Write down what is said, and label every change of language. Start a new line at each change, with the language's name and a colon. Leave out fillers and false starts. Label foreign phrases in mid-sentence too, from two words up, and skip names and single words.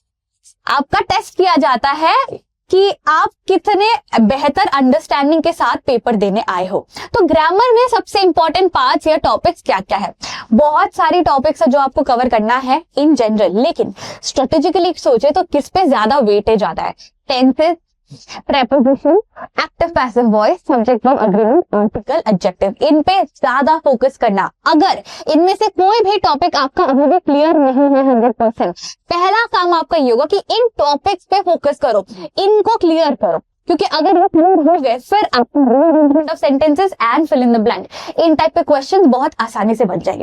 Hindi: आपका टेस्ट किया जाता है कि आप कितने बेहतर अंडरस्टैंडिंग के साथ पेपर देने आए हो। तो ग्रामर में सबसे
English: important parts
Hindi: या टॉपिक्स क्या क्या है? बहुत सारी टॉपिक्स है जो आपको कवर करना है
English: in general,
Hindi: लेकिन स्ट्रेटेजिकली सोचे तो किस पे ज्यादा वेटेज आता है? टेंसेस,
English: preposition, active passive voice, subject verb agreement, article, adjective,
Hindi: इन पे ज्यादा फोकस करना। अगर इनमें से कोई भी टॉपिक आपका अभी भी क्लियर नहीं है 100%, पहला काम आपका ये होगा कि इन टॉपिक्स पे फोकस करो, इनको क्लियर करो, क्योंकि अगर वो क्लियर हो गए फिर आपको
English: rearrangement of sentences and fill in the blank,
Hindi: इन टाइप पे क्वेश्चंस बहुत आसानी से बन जाएंगे।